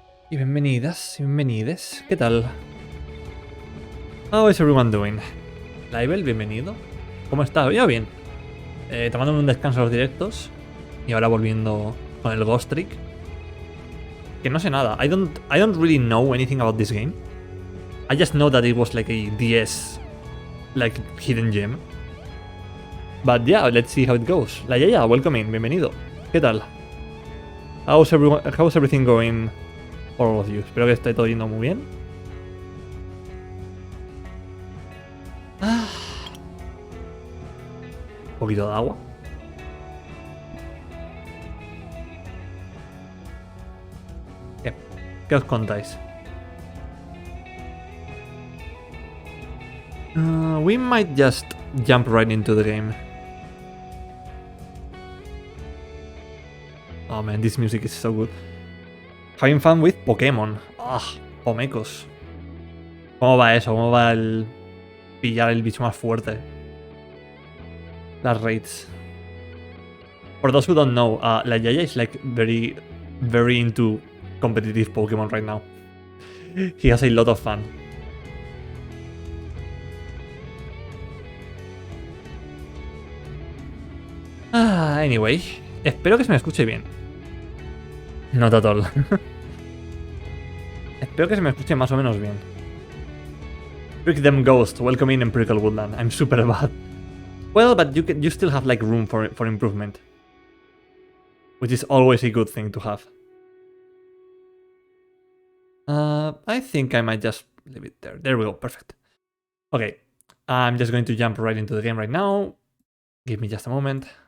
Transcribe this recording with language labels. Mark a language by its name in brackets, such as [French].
[Spanish] Y bienvenidas, y bienvenides. ¿Qué tal? [English] How is everyone doing? [Spanish] Laibel, bienvenido. ¿Cómo estás? Yo bien. Tomándome un descanso de los directos. Y ahora volviendo con el Ghost Trick. Que no sé nada. [English] I don't really know anything about this game. I just know that it was like a DS like hidden gem. But yeah, let's see how it goes. La Yaya, welcome in, [Spanish] bienvenido. ¿Qué tal? [English] How's everything going for all of you? [Spanish] Espero que esté todo yendo muy bien. Un poquito de agua. ¿Qué os contáis? [English] We might just jump right into the game. Oh man, this music is so good. Having fun with Pokémon. Pomecos. [Spanish] ¿Cómo va eso? ¿Cómo va el pillar el bicho más fuerte? Las raids. [English] For those who don't know, La Yaya is like very into competitive Pokémon right now. He has a lot of fun. [Spanish] Anyway, espero que se me escuche bien. [English] Not at all. [Spanish] Espero que se me escuche más o menos bien. [English] Prick them Ghost, welcome in Empirical Woodland. I'm super bad. Well, but you still have like room for improvement. Which is always a good thing to have. I think I might just leave it there. There we go, perfect. Okay, I'm just going to jump right into the game right now. Give me just a moment.